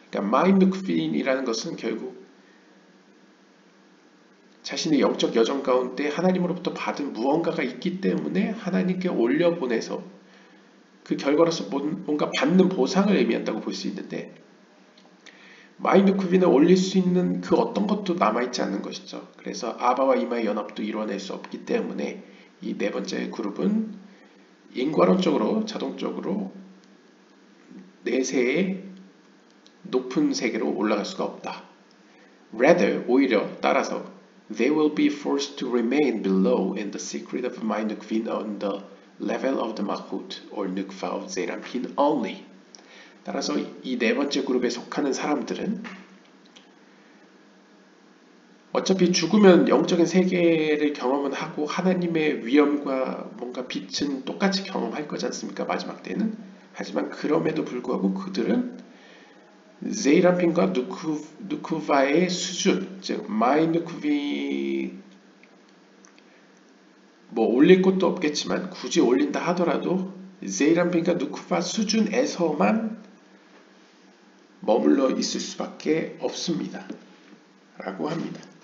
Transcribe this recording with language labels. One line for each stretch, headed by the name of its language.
Korean: 그러니까 마인드 쿠핀이라는 것은 결국 자신의 영적 여정 가운데 하나님으로부터 받은 무언가가 있기 때문에 하나님께 올려보내서 그 결과로서 뭔가 받는 보상을 의미한다고 볼 수 있는데 마인드 쿠빈을 올릴 수 있는 그 어떤 것도 남아있지 않는 것이죠. 그래서 아바와 이마의 연합도 이뤄낼 수 없기 때문에 이 네 번째 그룹은 인과론적으로 자동적으로 내세의 높은 세계로 올라갈 수가 없다.
English: Rather,
Korean: 오히려 따라서
English: they will be forced to remain below in the secret of mind Nukvin on the level of the Malchut or Nukva of Zeranpin only.
Korean: 따라서 이 네 번째 그룹에 속하는 사람들은 어차피 죽으면 영적인 세계를 경험은 하고 하나님의 위엄과 뭔가 빛은 똑같이 경험할 거지 않습니까? 마지막 때는. 하지만 그럼에도 불구하고 그들은 제이란핀과 누쿠바의 수준, 즉 마이 누쿠비 뭐 올릴 것도 없겠지만 굳이 올린다 하더라도 제이란핀과 누쿠바 수준에서만 머물러 있을 수밖에 없습니다. 라고 합니다.